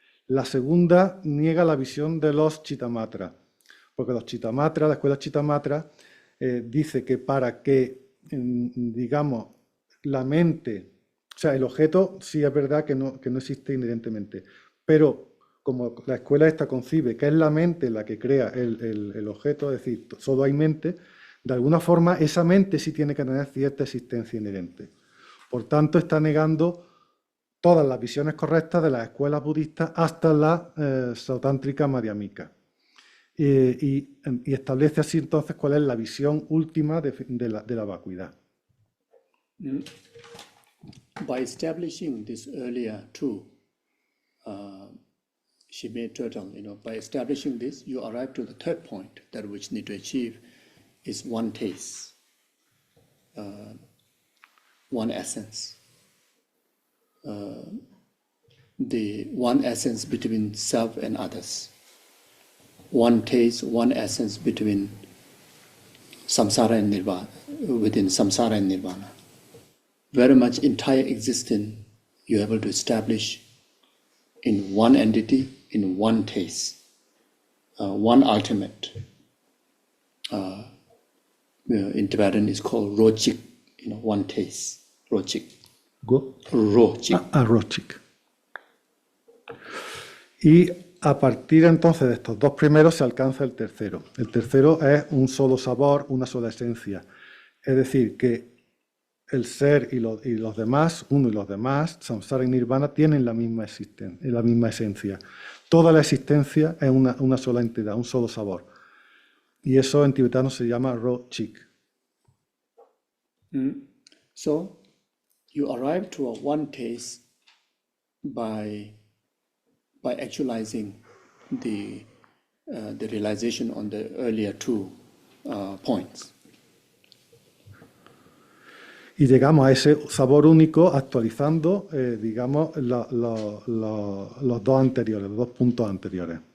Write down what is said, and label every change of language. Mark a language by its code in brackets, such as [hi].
[es] La segunda niega la visión de los Chittamatra, porque los Chittamatra, la escuela Chittamatra, dice que para que, digamos, la mente, o sea, el objeto sí es verdad que no existe inherentemente, pero como la escuela esta concibe que es la mente la que crea el objeto, es decir, solo hay mente, de alguna forma esa mente sí tiene que tener cierta existencia inherente. Por tanto, está negando todas las visiones correctas de las escuelas budistas hasta la sautántrica madhyamika. Y establece así entonces cuál es la visión última de la vacuidad. [en] By establishing this earlier two, she made total, by establishing this, you arrive to the third point that which need to achieve is one taste, one essence. The one essence between self and others. One taste, one essence between samsara and nirvana, within samsara and nirvana. Very much entire existence you're able to establish in one entity, in one taste, one ultimate. In Tibetan it's called rochik, one taste, rochik. Go. Rochik. Rochik. [es] Y a partir entonces de estos dos primeros se alcanza el tercero. El tercero es un solo sabor, una sola esencia. Es decir, que el ser y los demás, uno y los demás, samsara y nirvana, tienen la misma existencia, la misma esencia. Toda la existencia es una sola entidad, un solo sabor. Y eso en tibetano se llama ro-chik. [en] So, you arrive to a one taste by actualizing the realization on the earlier two points. [es] Y llegamos a ese sabor único actualizando, digamos, los dos anteriores, los dos puntos anteriores.